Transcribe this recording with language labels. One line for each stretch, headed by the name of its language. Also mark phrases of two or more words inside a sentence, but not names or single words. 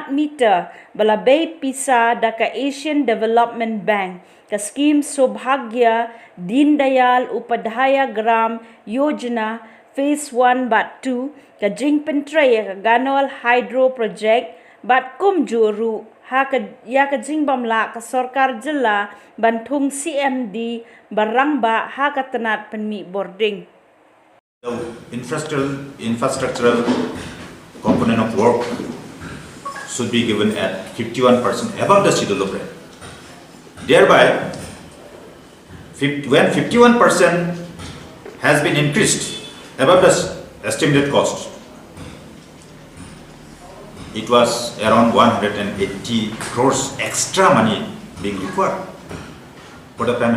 Khasi: meter bala bay pisa daka Asian Development Bank ka skim Sobhagya Deen Dayal Upadhyaya Gram Yojana Phase 1 Bat 2 ka Jing pentrey ka Ganol Hydro Project bat kum juru Haka Jingbamla ka sorkar jela bantung CMD barangba Haka Tnad penmi Bording.
English: The infrastructural component of work should be given at 51% above the schedule of rate. Thereby, when 51% has been increased above the estimated cost, it was around 180 crores extra money being required for the payment.